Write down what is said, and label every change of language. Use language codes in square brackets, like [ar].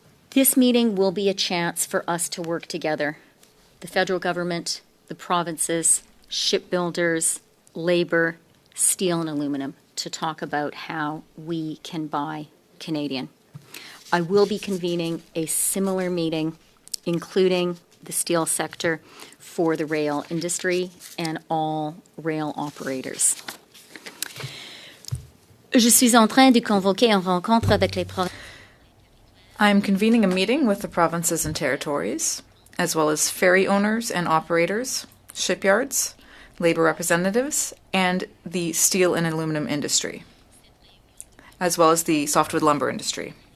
[en] This meeting will be a chance for us to work together, the federal government, the provinces, shipbuilders, labor, steel and aluminum, to talk about how we can buy Canadian. I will be convening a similar meeting, including the steel sector, for the rail industry and all rail operators. [fr] Je suis en train de convoquer une rencontre avec les provinces. [en] I'm convening a meeting with the provinces and territories, as well as ferry owners and operators, shipyards, labor representatives, and the steel and aluminum industry, as well as the softwood lumber industry.